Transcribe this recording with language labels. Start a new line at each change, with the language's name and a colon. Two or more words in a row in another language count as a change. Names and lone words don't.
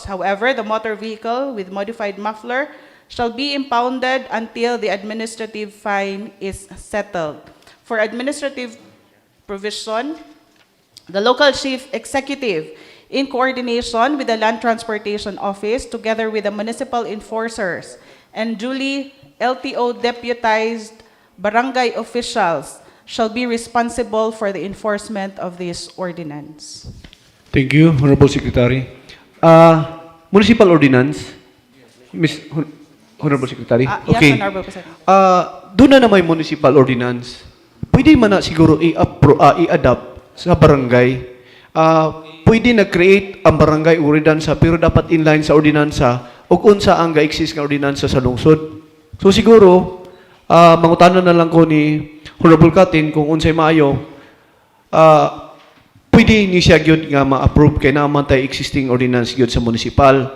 English: However, the motor vehicle with modified muffler shall be impounded until the administrative fine is settled. For administrative provision, the local chief executive, in coordination with the Land Transportation Office, together with the municipal enforcers and duly LTO deputized barangay officials, shall be responsible for the enforcement of this ordinance. Thank you, Honorable Secretary. Municipal Ordinance, Honorable Secretary. Yes, Honorable President.
Cebuano: Doon na may
English: municipal ordinance,
Cebuano: pwede man na siguro i-adapt sa barangay. Pwede na create ang barangay ordinansa pero dapat inline sa ordinansa o unsa ang ga-exist nga ordinansa sa lungsod. So siguro, mangutanan na lang ko ni Honorable Katin kung unsay maayo, pwede ni siya gyud nga ma-approve kay naman tay
English: existing ordinance
Cebuano: gyud sa municipal.